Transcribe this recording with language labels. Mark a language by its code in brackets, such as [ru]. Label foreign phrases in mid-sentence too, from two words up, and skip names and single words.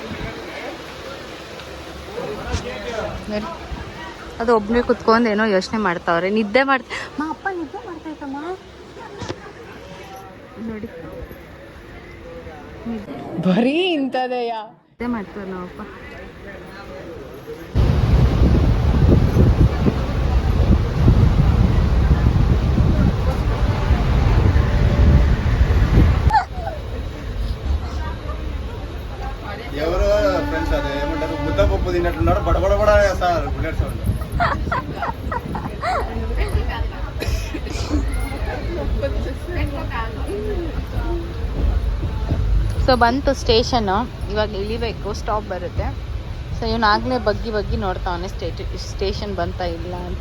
[kn] ಅದು ಒಬ್ಬನೇ ಕುತ್ಕೊಂಡು ಏನೋ ಯೋಚನೆ ಮಾಡ್ತಾವ್ರೆ, ನಿದ್ದೆ ಮಾ ಅಪ್ಪ ನಿದ್ದೆ ಮಾಡ್ತಾಯ್ತಮ್ಮ ನೋಡಿ, ಬರೀ ಇಂಥದೆಯಾ ನಿದ್ದೆ ಮಾಡ್ತಾರೆ ನಾವಪ್ಪ. [te] ఎవరు ఫ్రెండ్స్ అదే ఏమంటారు ముద్దపప్పు తిన్నట్టున్నారు బడబడబడ సార్ [en] bullet sound. [kn] ಸೊ ಬಂತು ಸ್ಟೇಷನ್ನು, ಇವಾಗ ಇಳಿಬೇಕು, ಸ್ಟಾಪ್ ಬರುತ್ತೆ. ಸೊ ಇವನಾಗಲೇ ಬಗ್ಗಿ ನೋಡ್ತಾವನೆ ಸ್ಟೇಷನ್ ಬಂತಾ ಇಲ್ಲ ಅಂತ.